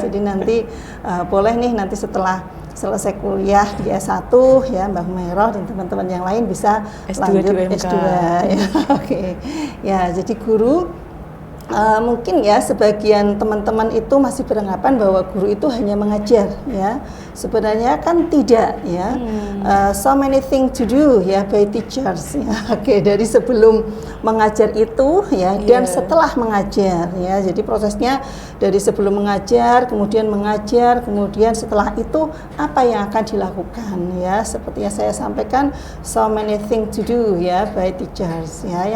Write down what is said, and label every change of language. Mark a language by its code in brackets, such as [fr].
[id] Jadi nanti boleh nih nanti setelah selesai kuliah di S1 ya Mbak Humaira dan teman-teman yang lain bisa S2 lanjut S2 ya. Oke. Ya, jadi guru mungkin ya sebagian teman-teman itu masih beranggapan bahwa guru itu hanya mengajar ya. Sebenarnya kan tidak ya. [en] So many things to do ya by teachers ya. [id] Oke, dari sebelum mengajar itu ya dan setelah mengajar ya. Jadi prosesnya dari sebelum mengajar, kemudian setelah itu apa yang akan dilakukan ya. Seperti yang saya sampaikan, [en] so many things to do ya by teachers ya.